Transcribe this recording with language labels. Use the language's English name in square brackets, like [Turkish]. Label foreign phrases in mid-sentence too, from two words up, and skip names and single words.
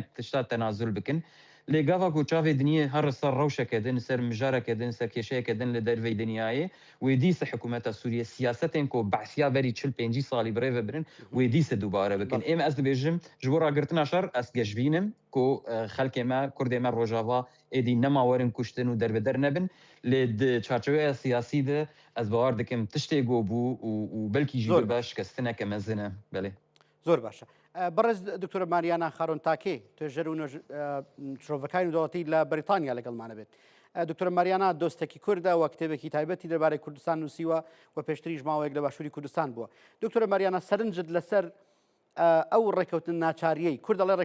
[Kurdish] tişta tenazül bikin lê gava ku çavê dinyê her ser rewşeke din ser mijareke din ser kêşeyeke din li dervey dinyayê wê dîse hikûmeta Sûriye siyasetên ku behsiya berî çil pêncî salî bi rê ve birin wê dîse dubare bikin ême ez dibêjim ji bo ragirtina şer ez geşbînim ku xelkê me Kurdê me Rojava êdî nema werin kuştin û derbeder nebin lê di çarçoveya siyasî de ez bawer dikim tiştê got bû û belkî jî bibe şikestineke mezin e belê [Central Kurdish] زۆر باشە بەڕێز دکتۆرە ماریانە خاڕۆنتاکێ توێژەر و شرۆڤەکانی دەوڵەتی لە بەریتانیا لەگەڵمانە بێت دکتۆرە ماریانە دۆستێکی کووردە و کتێبێکی تایبەتی دەربارەی کوردستان نووسیوە و پێشتریش ماوەیەک لە باشووری کوردستان بووە دکتۆرە ماریانە سەرنجت لەسەر ئەو ڕێکەوتن ناچاریەی کورد دەڵێ